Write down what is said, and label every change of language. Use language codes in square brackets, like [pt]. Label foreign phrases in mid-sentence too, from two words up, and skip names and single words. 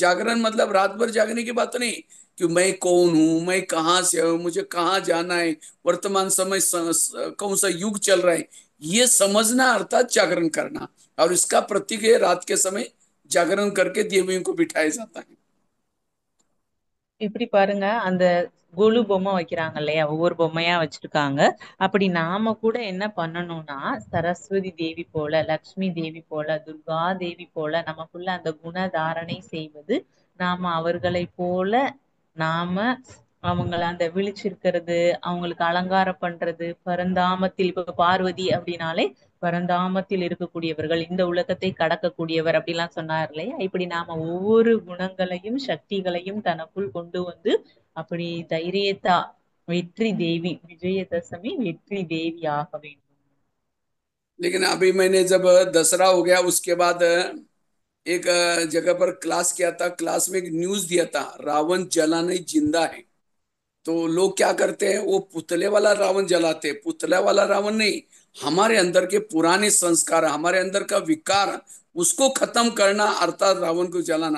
[hi] जागरण मतलब रात भर जागने की बात नहीं कि मैं कौन हूं, मैं कहाँ से हूं, मुझे कहाँ जाना है, वर्तमान समय कौन सा युग चल रहा है, ये समझना अर्थात जागरण करना। और इसका प्रतीक है रात के समय जागरण करके देवियों को बिठाया जाता है। [ta] இப்படி பாருங்க, அந்த கொலு பொம்மை வைக்கிறாங்க இல்லையா, ஒவ்வொரு பொம்மையா வச்சிருக்காங்க. அப்படி நாம கூட என்ன பண்ணணும்னா, சரஸ்வதி தேவி போல, லக்ஷ்மி தேவி போல, துர்கா தேவி போல நமக்குள்ள அந்த குணதாரணை செய்வது, நாம அவர்களை போல நாம அவங்கள அந்த விழிச்சிருக்கிறது, அவங்களுக்கு அலங்காரம் பண்றது, பரந்தாமத்தில், இப்ப பார்வதி அப்படின்னாலே பரந்தாமத்தில் இருக்கக்கூடியவர்கள், இந்த உலகத்தை கடக்கக்கூடியவர் அப்படிலாம் சொன்னார் இல்லையா. இப்படி நாம ஒவ்வொரு குணங்களையும் சக்திகளையும் தனக்குள் கொண்டு வந்து, அப்படி தைரியத்தா வெற்றி தேவி, விஜயதசமி வெற்றி தேவி ஆக வேண்டும். [hi] लेकिन अभी मैंने जब दसरा हो गया, उसके बाद एक जगह पर क्लास किया था, क्लास में एक न्यूज दिया था, रावण जला नहीं जिंदा है। तो लोग क्या करते हैं, वो पुतले वाला रावण जलाते, पुतला वाला रावण नहीं, हमारे अंदर के पुराने संस्कार, हमारे अंदर का विकार, उसको खत्म करना अर्थात रावण को जलाना।